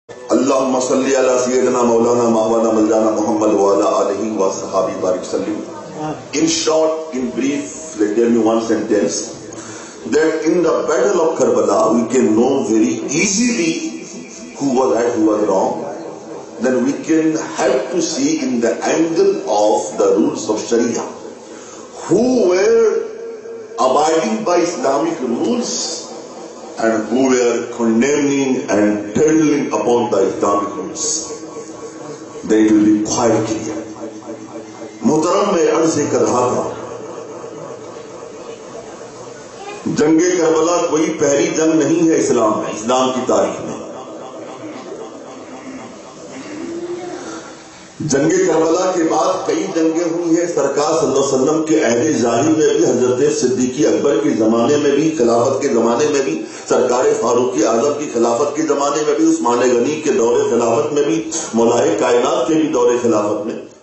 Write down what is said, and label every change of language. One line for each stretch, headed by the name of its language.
Arabic: اللہم صلی علی سیدنا مولانا مولانا مولانا محمد وعلی آلہ وصحبہ بارک وسلم.
English: In short, in brief, tell me one sentence that in the battle of Karbala we can know very easily who was right, who was wrong. Then we can have to see in the angle of the rules of Sharia who were abiding by Islamic rules and who were condemning and tending upon the Islamic rules. Then it will be quite clear.
Urdu: محترم میں عرض کر رہا تھا جنگ کربلا کوئی پہلی جنگ نہیں ہے اسلام میں, اسلام کی تاریخ میں. جنگ کربلا کے بعد کئی جنگیں ہوئی ہیں. سرکار صلی اللہ علیہ وسلم کے عہد ظاہر میں بھی, حضرت صدیق اکبر کے زمانے میں بھی, خلافت کے زمانے میں بھی, سرکار فاروق اعظم کی خلافت کے زمانے میں بھی, عثمان غنی کے دور خلافت میں بھی, مولائے کائنات کے بھی دور خلافت میں.